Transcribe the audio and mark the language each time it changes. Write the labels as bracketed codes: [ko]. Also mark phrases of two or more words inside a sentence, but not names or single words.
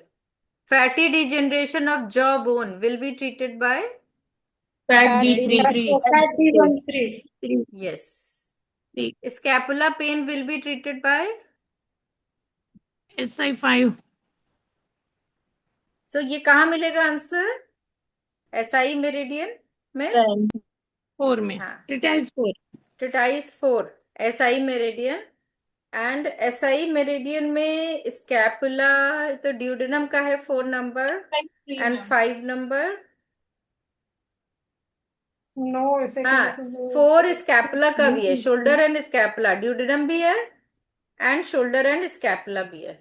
[en] Fatty degeneration of jawbone will be treated by Fat D3. Fat D13. yes. Scapula pain will be treated by SI5. [hi] so ये कहाँ मिलेगा आंसर? [en] SI meridian [hi] में 4 में. हाँ. [en] Treatise 4. Treatise 4 SI meridian and SI meridian [hi] में स्कैपुला तो ड्यूडेनम का है [en] 4 number and 5 number. [hi] No, इसे हाँ, 4 स्कैपुला का भी है. [en] shoulder and scapula duodenum [hi] भी है [en] and shoulder and scapula [hi] भी है.